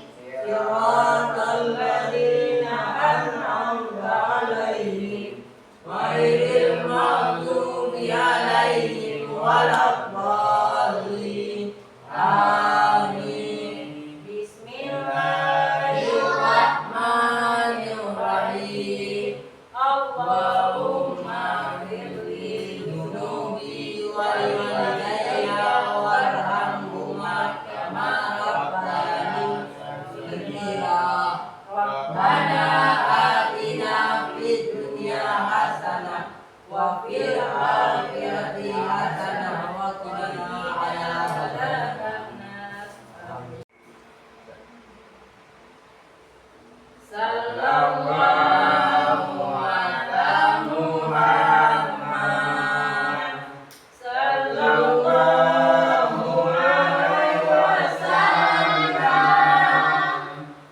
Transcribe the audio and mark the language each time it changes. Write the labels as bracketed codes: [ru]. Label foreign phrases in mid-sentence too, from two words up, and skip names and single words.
[ar] صراط الذين أنعمت عليهم غير المغضوب عليهم ولا الضالين. Amin. بسم الله الرحمن الرحيم. اللهم اغفر لي ذنوبي ولوالدي وارحمهما كما ربياني صغيرا. ربنا آتنا في الدنيا حسنة وفي الآخرة حسنة وقنا عذاب النار. صلى الله على محمد. صلى الله عليه وسلم.